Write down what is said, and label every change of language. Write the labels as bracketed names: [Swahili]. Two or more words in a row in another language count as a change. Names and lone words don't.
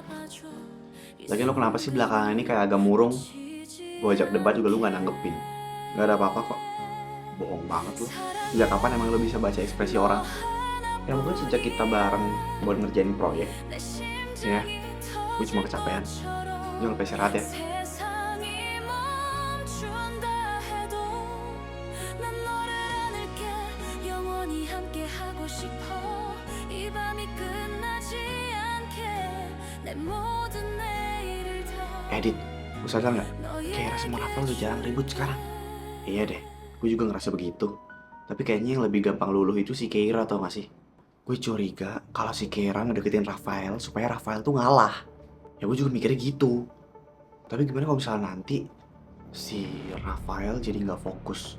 [Indonesian] Lagian lo kenapa sih belakangan ini kayak agak murung? Gue ajak debat juga lo gak nanggepin. Gak ada apa-apa kok. Bohong banget lo. Sejak kapan emang lo bisa baca ekspresi orang? Ya mungkin sejak kita bareng buat ngerjain proyek. Ya, gue cuma kecapean. Jangan lupa istirahat ya. [Korean] 세상이 멈춘다 해도 난 너를 안을게 영원히 함께 하고 싶어 이 밤이 끝나지 않게 내 모든 내일을 다 [Indonesian] Edit, lu sadar gak? Kayak sama Rafael tuh jarang ribut sekarang. Iya deh, gue juga ngerasa begitu. Tapi kayaknya yang lebih gampang luluh itu si Keira tau gak sih? Gue curiga kalau si Keira ngedeketin Rafael supaya Rafael tuh ngalah. Ya gue juga mikirnya gitu. Tapi gimana kalau misalnya nanti si Rafael jadi nggak fokus?